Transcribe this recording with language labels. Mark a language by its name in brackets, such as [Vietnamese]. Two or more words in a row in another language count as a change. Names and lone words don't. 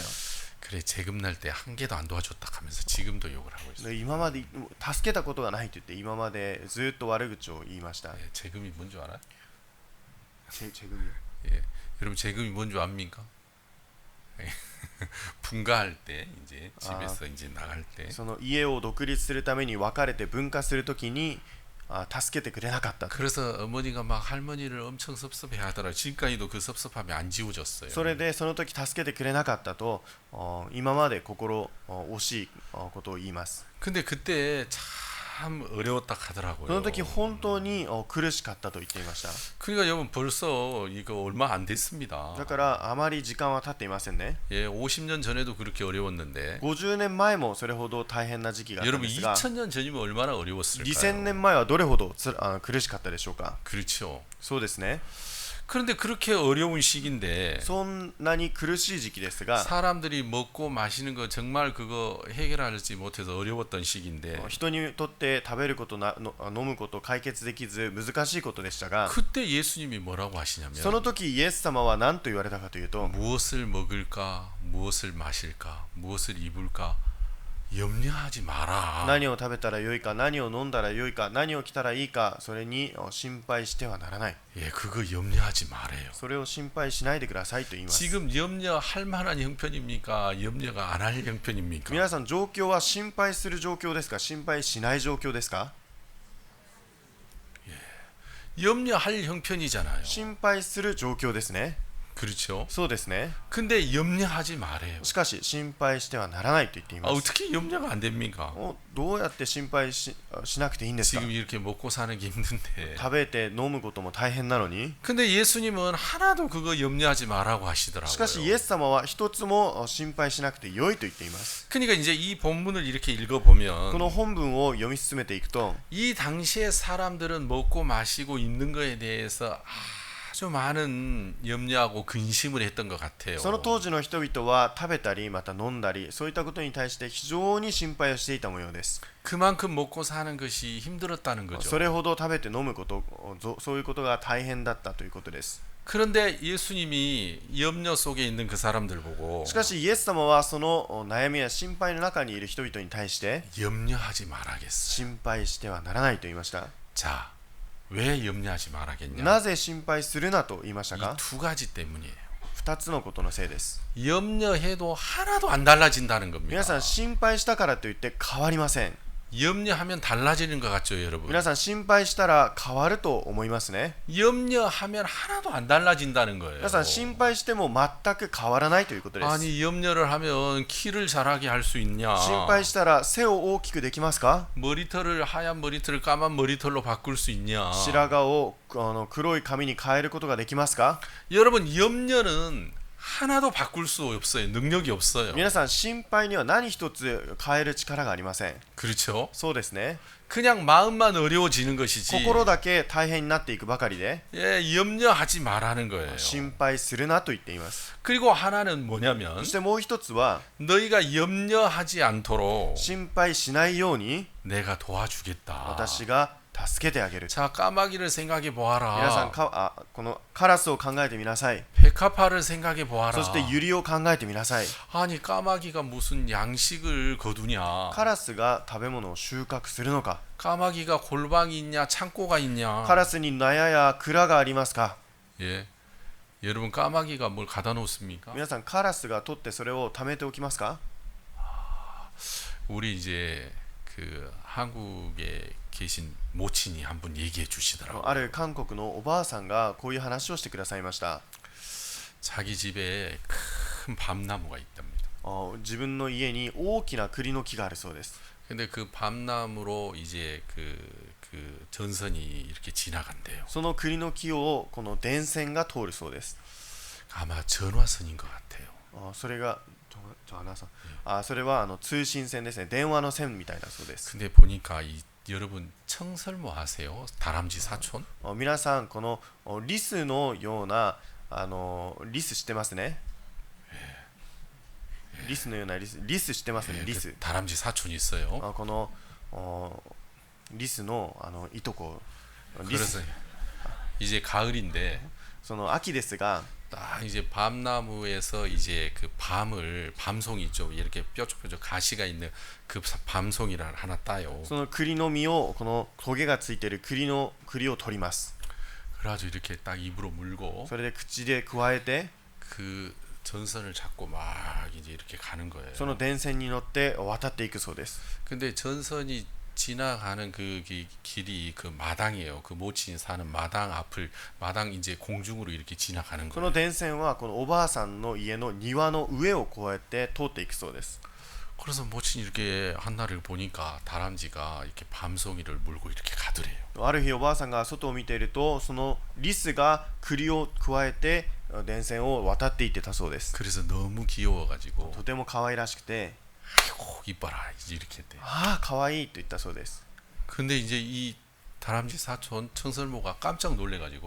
[Korean] 그래 재금 날 때 한 개도 안 도와줬다 하면서 지금도 욕을 하고 있어요. [Japanese] で今まで助けたことがないと言って今までずっと悪口を言いました。 [Korean] 예, 재금이 뭔 줄 알아요? [Japanese] チェグ [Korean] 예, 여러분 재금이 뭔 줄 압니까? 분가할 때 이제 집에서 이제 나갈 때 [Japanese] その家を独立するために別れて分化するときに助けてくれなかった。 [Korean] 그래서 어머니가 막 할머니를 엄청 섭섭해하더라. 지금까지도 그 섭섭함이 안 지워졌어요. [Japanese] それでその時助けてくれなかったと今まで心惜しいことを言います。 [Korean] 근데 그때 참 어려웠다 [Japanese] そ [Korean] 하더라고요. [Japanese] の時本当に苦しかったと言っていました。 [Korean] 그러니까 여러분 벌써 이거 얼마 안 됐습니다. [Japanese] だからあまり時間は経っていませんね。 [Korean] 예, 50년 전에도 그렇게 어려웠는데 [Japanese] 50 年前もそれほど大変な時期があったん [Korean] 여러분 [Japanese] ですが [Korean] 2000년 전이면 얼마나 어려웠을까요? [Japanese] 2000 年前はどれほど苦しかったでしょうか。 [Korean] 그렇죠. [Japanese] そうですね。 [Korean] 그런데 그렇게 어려운 시기인데 [Japanese] そんなに苦しい時期ですが [Korean] 사람들이 먹고 마시는 거 정말 그거 해결하지 못해서 어려웠던 시기인데 [Japanese] 人にとって食べること飲むこと解決できず難しいことでしたが [Korean] 그때 예수님이 뭐라고 하시냐면 [Japanese] その時イエス様は何と言われたかというと [Korean] 무엇을 먹을까 무엇을 마실까 무엇을 입을까 염려하지 마라. [Japanese] 何を食べたらよいか何を飲んだらよいか何を着たらいいかそれに心配してはならない。 [Korean] 예, 그거 염려하지 말아요. [Japanese] それを心配しないでくださいと言います。 [Korean] 지금 염려할 만한 형편입니까? 염려가 안 할 형편입니까? [Japanese] 皆さん状況は心配する状況ですか心配しない状況ですか。 [Korean] 염려할 형편이잖아요. [Japanese] 心配する状況ですね。 [Korean] 그렇죠. [Japanese] そうですね。 [Korean] 근데 염려하지 말아요. [Japanese] しかし心配してはならないと言っています。 [Korean] 어떻게 염려가 안 됩니까? [Japanese] どうやって心配しなくていいんですか。 [Korean] 지금 이렇게 먹고 사는 게 힘든데. [Japanese] 食べて飲むことも大変なのに。 [Korean] 근데 예수님은 하나도 그거 염려하지 말라고 [Japanese] しかし [Korean] 하시더라고요. [Japanese] イエス様は一つも心配しなくてよいと言っています。 [Korean] 그러니까 이제 이 본문을 이렇게 [Japanese] こ [Korean] 읽어보면 [Japanese] の本文を読み進めていくと [Korean] 이 당시에 사람들은 먹고 마시고 있는 거에 대해서 아주 많은 염려하고 근심을 했던 것 같아요. [Japanese] その当時の人々は食べたりまた飲んだりそういったことに対して非常に心配をしていた模様です。 [Korean] 그만큼 먹고 사는 것이 힘들었다는 거죠. [Japanese] それほど食べて飲むことそういうことが大変だったということです。 [Korean] 그런데 예수님이 염려 속에 있는 그 사람들 보고 [Japanese] しかしイエス様はその悩みや心配の中にいる人々に対して [Korean] 염려하지 말아겠어요. [Japanese] 心配してはならないと言いました。 [Korean] 자, 왜 염려하지 말아겠냐? [Japanese] なぜ心配するなと言いました [Korean] 이 [Japanese] か。 [Korean] 두 가지 때문이에요. [Japanese] 2 つのことのせいです。 [Korean] 염려해도 하나도 안 달라진다는 겁니다. [Japanese] 皆さん心配したからといって変わりません。 [Korean] 염려하면 달라지는 것 같죠, 여러분? [Japanese] 皆さん心配したら変わると思いますね。 [Korean] 염려하면 하나도 안 달라진다는 거예요. [Japanese] 皆さん心配しても全く変わらないということです。 [Korean] 아니 염려를 하면 키를 자라게 할 수 있냐? [Japanese] 心配したら背を大きくできますか。 [Korean] 머리털을 하얀 머리털을 까만 머리털로 바꿀 수 있냐? [Japanese] 白髪を黒い髪に変えることができますか。 [Korean] 여러분 염려는 하나도 바꿀 수 없어요. 능력이 없어요. [Japanese] 皆さん心配には何一つ変える力がありません。 [Korean] 그렇죠? [Japanese] そうですね。 [Korean] 그냥 마음만 어려워지는 것이지. [Japanese] 心だけ大変になっていくばかりで [Korean] 예, 염려하지 말라는 거예요. [Japanese] 心配するなと言っています。 [Korean] 그리고 하나는 뭐냐면 [Japanese] そしてもう一つは [Korean] 너희가 염려하지 않도록 [Japanese] 心配しないように [Korean] 내가 도와주겠다. [Japanese] 私が助けてあげる。 [Korean] 자, 까마귀를 생각해 [Japanese] 皆さん [Korean] 보아라. [Japanese] このカラスを考えてみなさい。 [Korean] 백합화를 생각해 보아라. [Japanese] そしてユリを考えてみなさい。 [Korean] 아니 까마귀가 무슨 양식을 거두냐? [Japanese] カラスが食べ物を収穫するのか。 [Korean] 까마귀가 골방이 있냐? 창고가 있냐? [Japanese] カラスに納屋や蔵がありますか。 [Korean] 예, 여러분 까마귀가 뭘 가다 놓습니까? [Japanese] 皆さんカラスが取ってそれを貯めておきますか。 [Korean] 우리 이제 그 한국에 계신 모친이 한 분 얘기해 주시더라고요. [Japanese] ある韓国のおばあさんがこういう話をしてくださいました。 [Korean] 자기 집에 큰 밤나무가 있답니다. [Japanese] 自分の家に大きな栗の木があるそうです。 [Korean] 근데 그 밤나무로 이제 그 전선이 이렇게 지나간대요. [Japanese] その栗の木をこの電線が通るそうです。 [Korean] 아마 전화선인 것 같아요. [Japanese] それがそれは通信線ですね。電話の線みたいだそうです。 [Korean] 근데 보니까 여러분 청설모 아세요? 다람쥐 사촌? [Japanese] 皆さんこのリスのようなリス知ってますね。リスのようなリス知ってますね。リス。 [Korean] 다람쥐 사촌이 있어요. [Japanese] このリスのいとこ。リ [Korean] 그래서 [Japanese] ス [Korean] 이제 가을인데 [Japanese] その秋ですが、 [Korean] 딱 이제 밤나무에서 이제 그 밤송이 있죠. 이렇게 뾰족뾰족 가시가 있는 그 밤송이를 하나 따요. [Japanese] その栗の実をこのトゲがついている栗を取ります。 [Korean] 그래가지고 이렇게 딱 입으로 물고 [Japanese] それで口でくわえて [Korean] 그 전선을 잡고 막 이제 이렇게 가는 거예요. [Japanese] その電線に乗って渡っていくそうです。 [Korean] 근데 전선이 지나가는 그 길이 그 마당이에요. 그 모친이 사는 마당 이제 공중으로 이렇게 지나가는 [Japanese] その [Korean] 거예요. [Japanese] 電線はこのおばあさんの家の庭の上をこうやって通っていくそうです。 [Korean] 그래서 모친이 이렇게 한 날을 보니까 다람쥐가 이렇게 밤송이를 물고 이렇게 가더래요. [Japanese] ある日おばあさんが外を見ていると、そのリスが栗をくわえて電線を渡っていってたそうです。 [Korean] 그래서 너무 귀여워가지고 [Japanese] とても可愛らしくて、 [Korean] 아이고 이뻐라 이제 이렇게 했대. [Japanese] ああ可愛いと言ったそうです。 [Korean] 근데 이제 이 다람쥐 사촌 청설모가 깜짝 놀래가지고